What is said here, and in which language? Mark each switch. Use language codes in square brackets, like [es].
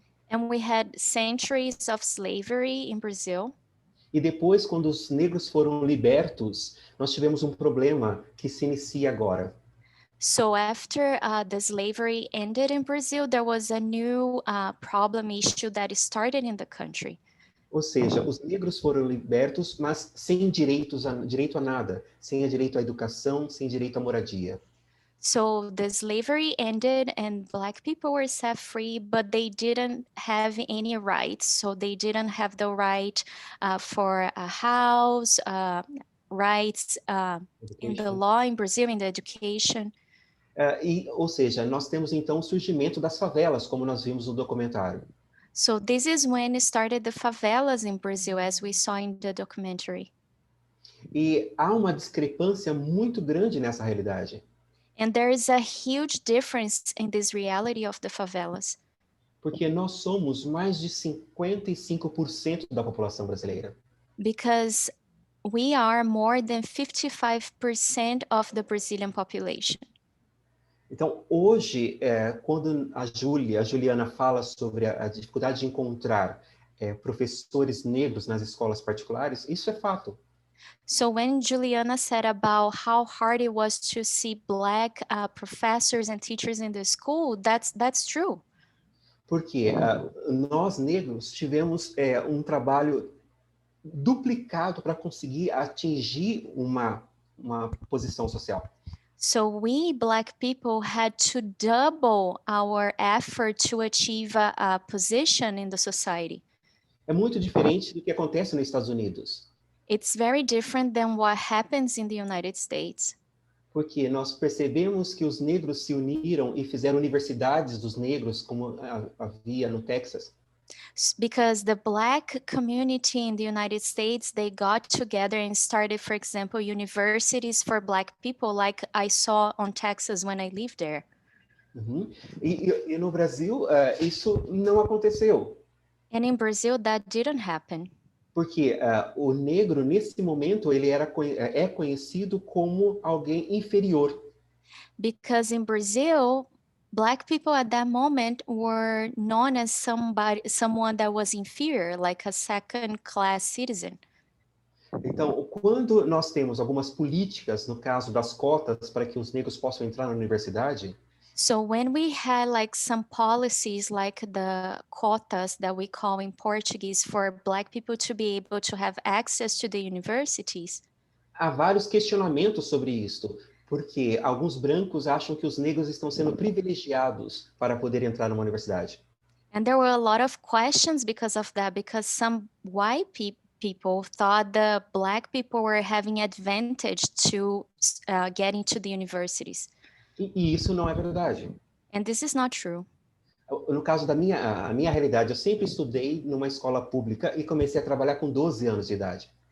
[en] And we had centuries of slavery in Brazil. [pt] E depois, quando os negros foram libertos, nós tivemos um problema que se inicia agora. [en] So after the slavery ended in Brazil, there was a new problem issue that started in the country. [pt] Ou seja, os negros foram libertos, mas sem direito a nada, sem direito à educação, sem direito à moradia. [en] So the slavery ended and Black people were set free, but they didn't have any rights. So they didn't have the right for a house, rights in the law in Brazil, in the education. [pt] Ou seja, nós temos então o surgimento das favelas, como nós vimos no documentário. [en] So this is when it started the favelas in Brazil, as we saw in the documentary. [pt] E há uma discrepância muito grande nessa realidade. [en] And there is a huge difference in this reality of the favelas. [pt] Porque nós somos mais de 55% da população brasileira. [en] Because we are more than 55% of the Brazilian population. [pt] Então, hoje, quando a Juliana fala sobre a dificuldade de encontrar professores negros nas escolas particulares, isso é fato. [en] So when Juliana said about how hard it was to see Black professors and teachers in the school, that's true. [pt] Porque nós negros tivemos um trabalho duplicado para conseguir atingir uma posição social. [en] So we Black people had to double our effort to achieve a position in the society. [pt] É muito diferente do que acontece nos Estados Unidos, [en] It's very different than what happens in the United States. [pt] porque nós percebemos que os negros se uniram e fizeram universidades dos negros, como havia no Texas. [en] Because the Black community in the United States, they got together and started, for example, universities for Black people, like I saw on Texas when I lived there. Uhum. [pt] E no Brasil, isso não aconteceu, [en] And in Brazil, that didn't happen. [pt] porque o negro, nesse momento, ele é conhecido como alguém inferior. [en] Because in Brazil, Black people at that moment were known as someone that was inferior, like a second-class citizen. [pt] Então, quando nós temos algumas políticas, no caso das cotas, para que os negros possam entrar na universidade, [en] So when we had like some policies like the cotas that we call in Portuguese for Black people to be able to have access to the universities, [pt] há vários questionamentos sobre isto, porque alguns brancos acham que os negros estão sendo privilegiados para poder entrar numa universidade. [en] and there were a lot of questions because of that, because some white people thought the Black people were having advantage to get into the universities. [pt] E isso não é verdade. [en] And this is not true. [pt] No caso da a minha realidade, eu sempre estudei numa escola pública e comecei a trabalhar com 12 anos de idade.